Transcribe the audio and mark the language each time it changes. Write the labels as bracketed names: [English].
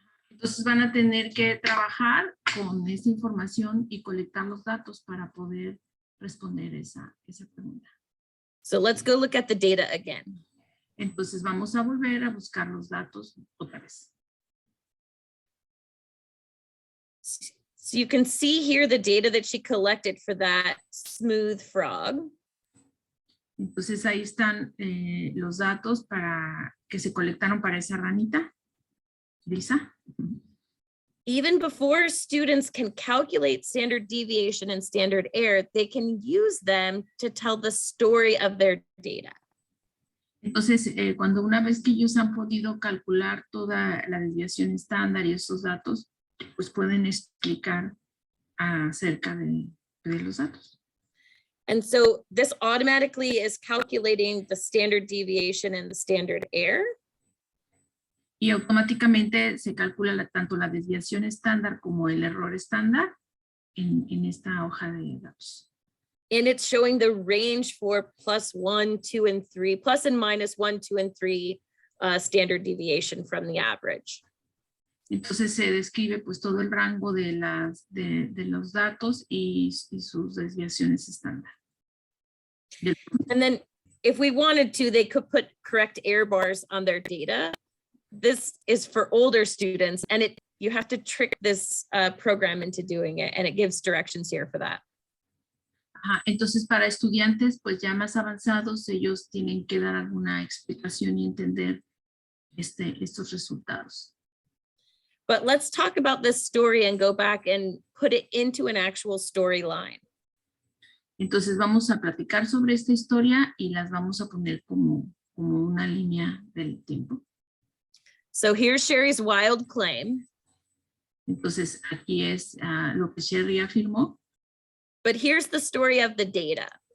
[Spanish] Entonces van a tener que trabajar con esa información y colectar los datos para poder responder esa pregunta. [English] So let's go look at the data again. [Spanish] Entonces vamos a volver a buscar los datos otra vez. [English] So you can see here the data that she collected for that smooth frog. [Spanish] Entonces ahí están los datos que se colectaron para esa ranita lisa. [English] Even before students can calculate standard deviation and standard error, they can use them to tell the story of their data. [Spanish] Entonces, cuando una vez que ellos han podido calcular toda la desviación estándar y esos datos, pues pueden explicar acerca de los datos. [English] And so this automatically is calculating the standard deviation and the standard error. [Spanish] Y automáticamente se calcula tanto la desviación estándar como el error estándar en esta hoja de datos. [English] And it's showing the range for +1, 2, and 3, plus and minus 1, 2, and 3 standard deviation from the average. [Spanish] Entonces se describe pues todo el rango de los datos y sus desviaciones estándar. [English] And then if we wanted to, they could put correct error bars on their data. This is for older students, and you have to trick this program into doing it, and it gives directions here for that. [Spanish] Ajá, entonces para estudiantes pues ya más avanzados, ellos tienen que dar alguna explicación y entender estos resultados. [English] But let's talk about this story and go back and put it into an actual storyline. [Spanish] Entonces vamos a platicar sobre esta historia y las vamos a poner como una línea del tiempo. [English] So here's Sherry's wild claim. [Spanish] Entonces aquí es lo que Sherry afirmó. [English] But here's the story of the data.